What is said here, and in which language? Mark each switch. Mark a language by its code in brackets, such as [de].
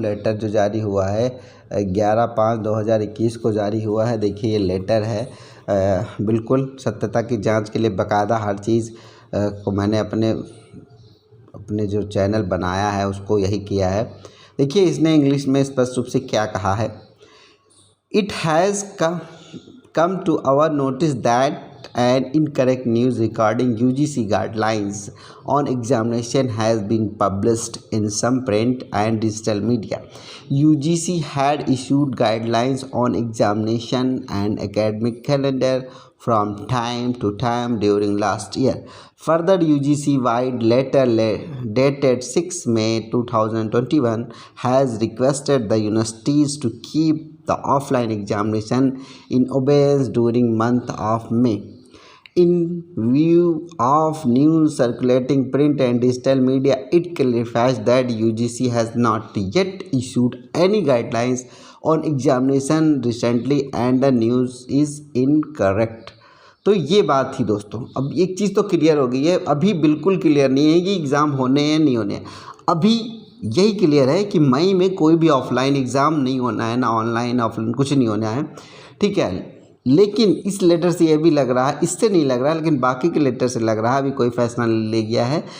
[hi] Letter जो जारी हुआ है 11/5/2021 को जारी हुआ है। देखिए, ये लेटर है। बिल्कुल सत्यता की जांच के लिए बाकायदा हर चीज़ को मैंने अपने जो चैनल बनाया है उसको यही किया है। देखिए, इसने इंग्लिश में स्पष्ट रूप से क्या कहा है। [en] It has come to our notice that an incorrect news regarding UGC guidelines on examination has been published in some print and digital media. UGC had issued guidelines on examination and academic calendar from time to time during last year. Further, UGC-wide letter dated 6 May 2021 has requested the universities to keep the offline examination in abeyance during month of May. In view of news circulating print and digital media, it clarifies that UGC has not yet issued any guidelines on examination recently and the news is incorrect. [hi] तो ये बात थी दोस्तों। अब एक चीज़ तो clear हो गई है, अभी बिल्कुल क्लियर नहीं है कि एग्ज़ाम होने हैं नहीं होने हैं। अभी यही क्लियर है कि मई में कोई भी ऑफलाइन एग्ज़ाम नहीं होना है, ना ऑनलाइन ऑफलाइन कुछ नहीं होना है, ठीक है। लेकिन इस लेटर से ये भी लग रहा है, इससे नहीं लग रहा है, लेकिन बाकी के लेटर से लग रहा है अभी कोई फैसला ले गया है।